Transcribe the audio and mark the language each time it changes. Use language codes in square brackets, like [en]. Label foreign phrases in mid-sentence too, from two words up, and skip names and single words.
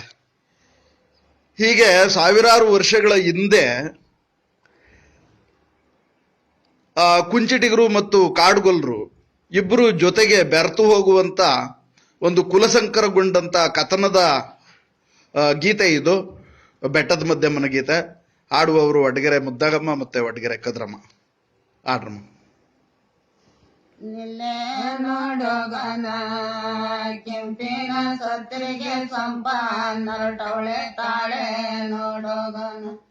[kn] ಹೀಗೆ ಸಾವಿರಾರು ವರ್ಷಗಳ ಹಿಂದೆ ಕುಂಚಿಟಿಗರು ಮತ್ತು ಕಾಡುಗೊಲ್ಲರು ಇಬ್ಬರು ಜೊತೆಗೆ ಬೆರೆತು ಹೋಗುವಂತ ಒಂದು ಕುಲಸಂಕರಗೊಂಡಂತ ಕಥನದ ಗೀತೆ ಇದು, ಬೆಟ್ಟದ ಮಧ್ಯಮ್ಮನ ಗೀತೆ. ಹಾಡುವವರು ವಡ್ಡಗೆರೆ ಮುದ್ದಾಗಮ್ಮ ಮತ್ತೆ ವಡ್ಡಗೆರೆ ಕದ್ರಮ್ಮ. ಆಡ್ರಮ್ಮ. ನಿಲ್ಲೆ ನೋಡೋಗನ ಕೆಂಪಿನ ಸತ್ರಿಗೆ ಸಂಪ ನರಟವಳೆ ತಾಳೆ ನೋಡೋಗನ